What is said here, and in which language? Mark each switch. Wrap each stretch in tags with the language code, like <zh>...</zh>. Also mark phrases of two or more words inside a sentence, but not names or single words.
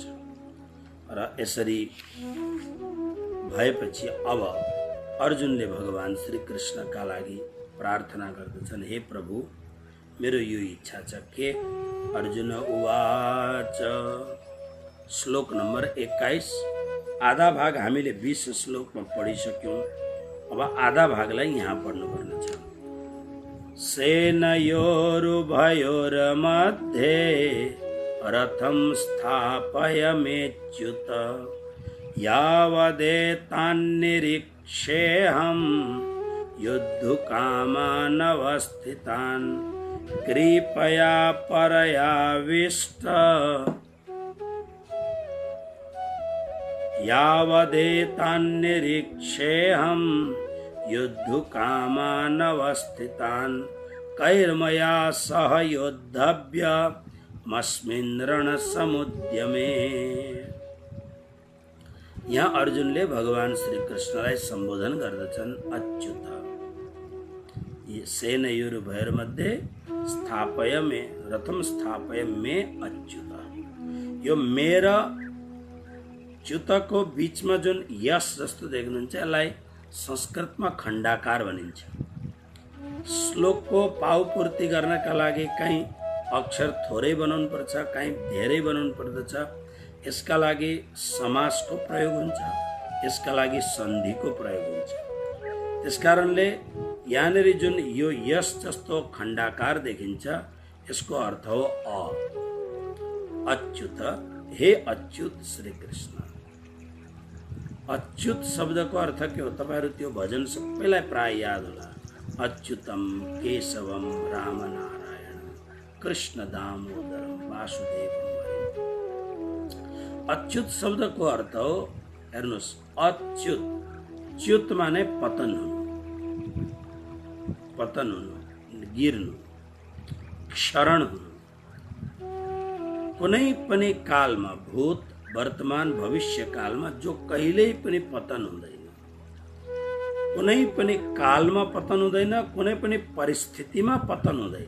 <ne>र यसरी भएपछि अब अर्जुनले भगवान श्री कृष्णका लागि प्रार्थना गर्दछन्, हे प्रभु मेरो यो इच्छा छ के। अर्जुन उवाच। श्लोक नम्बर 21। आधा भाग हामीले 20 श्लोकमा पढिसक्यौँ। अब आधा भागलाई यहाँ पढ्नुपर्ने छ।</ne> <sa>सेनयोरुभयोर्मध्ये रथं स्थापयाम्यच्युत यावदेतान्निरीक्षेऽहं युद्धकामानवस्थितान् कृपया परयाविष्ट यावदेतान्निरीक्षेऽहं युद्धकामानवस्थितान् कैर्मया सह योद्धव्यमस्मिन् रणसमुद्यमे।</sa> <ne>यहाँ अर्जुनले भगवान श्री कृष्णलाई सम्बोधन गर्दछन् अच्युत।</ne> <sa>सेनयोरुभयोर्मध्ये स्थापयामे रथम स्थापयामे अच्युत।</sa> <ne>यो मेरा च्युतको बीचमा जुन यस जस्तो देख्नुहुन्छ यसलाई संस्कृतमा खण्डाकार भनिन्छ। श्लोकको पाउपूर्ति गर्नका लागि कहीँ अक्षर थोरै बनाउनु पर्छ, कहीँ धेरै बनाउनु पर्दछ। यसका लागि समासको प्रयोग हुन्छ, यसका लागि सन्धिको प्रयोग हुन्छ। त्यसकारणले यहाँनिर जुन यो यस जस्तो खण्डाकार देखिन्छ यसको अर्थ हो अच्युत। हे अच्युत श्री कृष्ण। अच्युत शब्दको अर्थ के हो तपाईहरु त्यो भजन सबैलाई प्राय याद होला।</ne> <sa>अच्युतम केशवम राम नारायण कृष्ण दामोदरम वासुदेवम।</sa> <ne>अच्युत शब्दको अर्थ हो हेर्नुस् अच्युत। च्युत माने पतन हुनु, पतन हुनु, गिर्नु, क्षरण हुनु। कुनै पनि कालमा भूत वर्तमान भविष्य कालमा जो कहिल्यै पनि पतन हुँदैन, कुनै पनि कालमा पतन हुँदैन, कुनै पनि परिस्थितिमा पतन हुँदैन।</ne>